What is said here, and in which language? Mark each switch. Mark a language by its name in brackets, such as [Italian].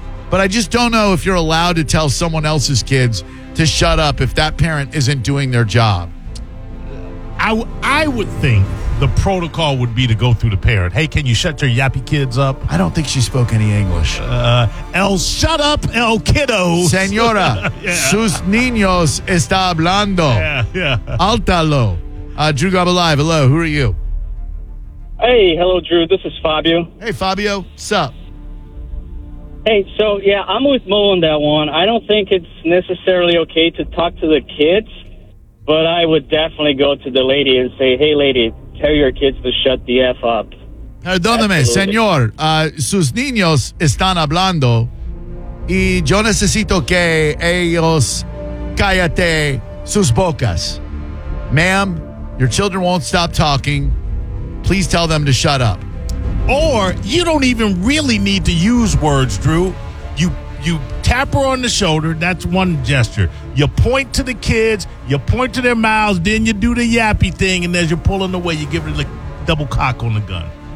[English] But I just don't know if you're allowed to tell someone else's kids to shut up if that parent isn't doing their job. I would think the protocol would be to go through the parent. Hey, can you shut your yappy kids up? I don't think she spoke any English. El shut up, el kiddo. [Spanish] Señora, yeah. Sus niños está hablando. [English] Yeah, yeah. Altalo. Drew Gobble Live, hello, who are you? Hey, hello, Drew. This is Fabio. Hey, Fabio. What's up? Hey, so, yeah, I'm with Mo on that one. I don't think it's necessarily okay to talk to the kids, but I would definitely go to the lady and say, hey, lady, tell your kids to shut the F up. [Spanish] Perdóname, señor. Sus niños están hablando y yo necesito que ellos cállate sus bocas. [English] Ma'am, your children won't stop talking. Please tell them to shut up. Or you don't even really need to use words, Drew. You tap her on the shoulder. That's one gesture. You point to the kids. You point to their mouths. Then you do the yappy thing. And as you're pulling away, you give her the double cock on the gun.